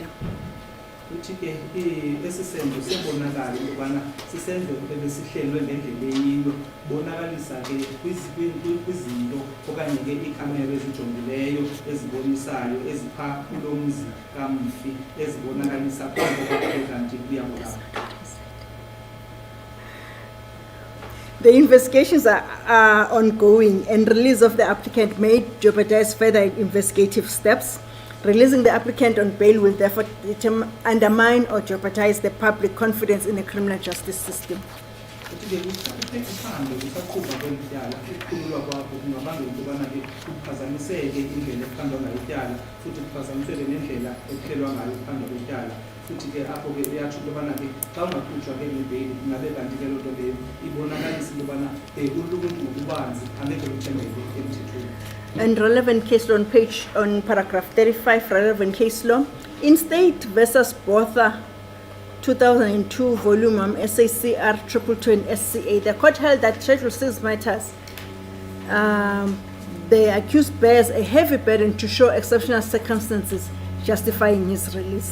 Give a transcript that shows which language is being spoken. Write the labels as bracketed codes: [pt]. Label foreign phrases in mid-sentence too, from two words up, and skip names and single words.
[xh] Uthi-ke esi senzo siyabonakala into yobana sisenzo ebesihlelwe ngendlela eyiyo bonakalisa-ke kwizinto okanye-ke iikhamera ezijongileyo ezibonisayo ezipha kulo mzi kamfi ezibonakalisa phambi kwakhe kanti kuyabulawa. [en] The investigations are ongoing, and release of the applicant may jeopardize further investigative steps. Releasing the applicant on bail will therefore undermine or jeopardize the public confidence in the criminal justice system. [xh] Futhi-ke apho-ke uyatsho into yobana-ke xa ungakhutshwa ke ngebheyili ingabe kanti-ke loo nto leyo ibonakalisa into yobana uluntu ngokubanzi angeke luthembeke emthethweni. [en] And relevant case law on paragraph 35, relevant case law. In State versus Botha 2002, volume SACR 222 and SCA, the court held that Schedule 6 matters, the accused bears a heavy burden to show exceptional circumstances justifying his release.